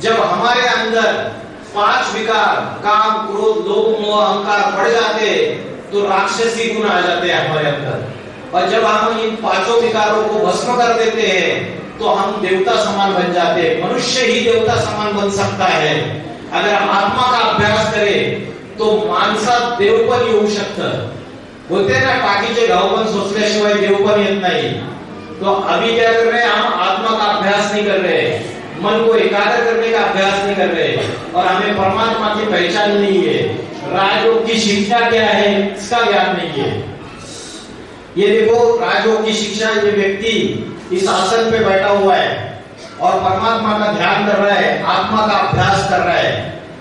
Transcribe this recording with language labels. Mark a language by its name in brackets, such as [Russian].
[Hindi] जब हमारे अंदर 5 विकार, काम, क्रोध, लोभ, मोह, अहंकार बढ़ जाते तो राक्षसी गुण आ जाते हैं हमारे अंदर। और जब हम इन 5 विकारों को भस्म कर देते हैं तो हम देवता समान बन जाते हैं। मनुष्य ही देवता समान बन सकता है अगर आत्मा का अभ्यास करे, [Marathi] तो माणसात देव पण येऊ शकतं. होते ना टाकीचे घाव पण सोचल्याशिवाय देव पण येत नाही. [Hindi] तो अभी क्या कर रहे हैं, हम आत्मा का अभ्यास नहीं कर रहे, मन को एकाग्र करने का अभ्यास नहीं कर रहे, और हमें परमात्मा की पहचान नहीं है. राजयोग की शिक्षा क्या है इसका ज्ञान नहीं है. ये देखो राजयोग की शिक्षा, ये व्यक्ति इस आसन पे बैठा हुआ है और परमात्मा का ध्यान कर रहा है, आत्मा का अभ्यास कर रहा है.